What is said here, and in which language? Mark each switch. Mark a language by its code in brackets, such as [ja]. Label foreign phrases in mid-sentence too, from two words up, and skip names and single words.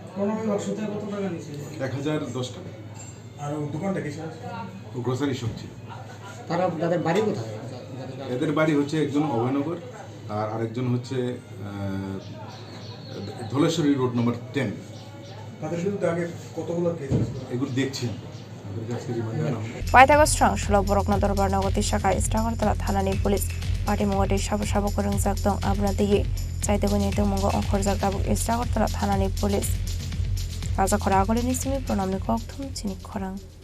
[bn] 1010 টাকা আর দোকানটা কি [en] grocery shop [bn] ছিল তাদের বাড়ি কোথায় এদের বাড়ি হচ্ছে একজন অভয়নগর আর আরেকজন হচ্ছে ধলেশ্বরী [en] road number [bn] 10 তাদের বিরুদ্ধে আগে কতগুলো কেস এগুলো দেখছি [trp] Paithago strong shalo borokna dorbarna goti shaka Istagartala thanani police party mongoti sabo koringjak dong abna diye chaitego nitung mongo onkhorjak dabu Istagartala thanani police rajakhor agolini simi pranamni kokthum Chini Khorang